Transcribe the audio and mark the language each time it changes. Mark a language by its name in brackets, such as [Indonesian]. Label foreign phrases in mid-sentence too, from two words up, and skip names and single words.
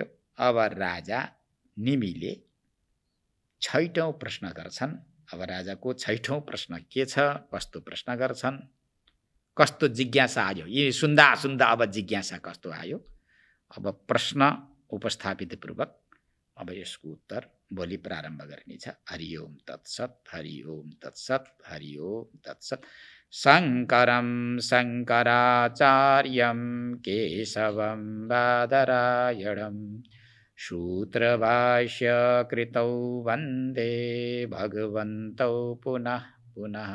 [Nepali] अब राजा निमिले 6औं प्रश्न गर्छन्। अब राजाको 6औं प्रश्न के छ, कस्तो प्रश्न गर्छन्, कस्तो जिज्ञासा आयो, यी सुन्दा सुन्दा अब जिज्ञासा कस्तो आयो। अब प्रश्न उपस्थापित पूर्वक अब यसको उत्तर भोलि प्रारम्भ गरिनेछ। [Sanskrit] हरि ओम तत्सत्, हरि ओम तत्सत्, हरि ओम तत्सत्। शङ्करं शङ्कराचार्यं केशवं बादरायणं सूत्रभाष्यकृतौ वन्दे भगवन्तौ पुनः पुनः।